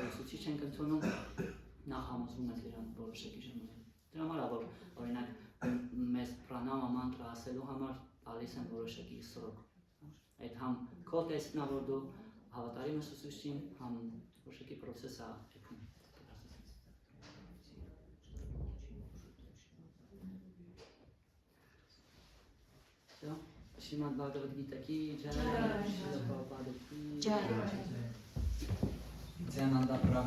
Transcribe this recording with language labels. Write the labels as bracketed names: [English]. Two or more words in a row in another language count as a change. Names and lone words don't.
[Armenian] ուսուցիչ ենք ընդունում, նախ համոզվում ենք դրան որոշակի ժամանակ։ Դրա համար որ օրինակ մեզ պրանամա մանտրա ասելու համար տալիս են որոշակի սրոք։ Այդ համ քո տեսքն է որ դու հավատարիմ ես ուսուցչին, համ որոշակի process է եկում։ Всё. [Hindi] श्रीमद् भगवद् गीता की जय, श्रील प्रभुपाद की Ջայ։ Նիցյանանդա